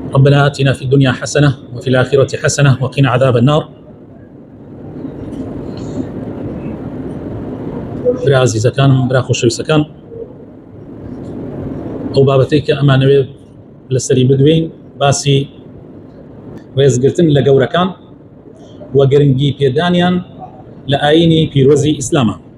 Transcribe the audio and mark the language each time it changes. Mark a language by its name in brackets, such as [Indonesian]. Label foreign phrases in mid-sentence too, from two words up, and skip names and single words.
[Arabic] ربنا آتنا في الدنيا حسنة وفي الآخرة حسنة وقنا عذاب النار. [Central Kurdish] برا عزیزەکانم، برا خۆشەویستەکان، ئەو بابەتەی کە ئەمانەوێت لەسەری بدوێین باسی ڕێزگرتن لە گەورەکان و گرنگی پێدانیان لە ئاینی پیرۆزی ئیسلامە.